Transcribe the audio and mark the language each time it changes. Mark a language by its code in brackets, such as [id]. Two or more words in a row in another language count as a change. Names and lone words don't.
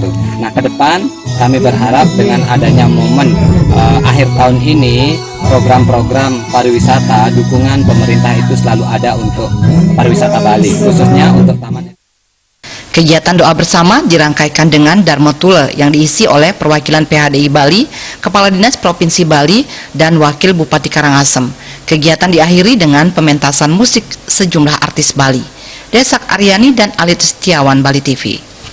[id] Nah, ke depan kami berharap dengan adanya momen akhir tahun ini, program-program pariwisata, dukungan pemerintah itu selalu ada untuk pariwisata Bali, khususnya untuk Taman. Kegiatan doa bersama dirangkaikan dengan Dharma Tula yang diisi oleh perwakilan PHDI Bali, Kepala Dinas Provinsi Bali, dan Wakil Bupati Karangasem. Kegiatan diakhiri dengan pementasan musik sejumlah artis Bali. Desak Aryani dan Alit Setiawan, Bali TV.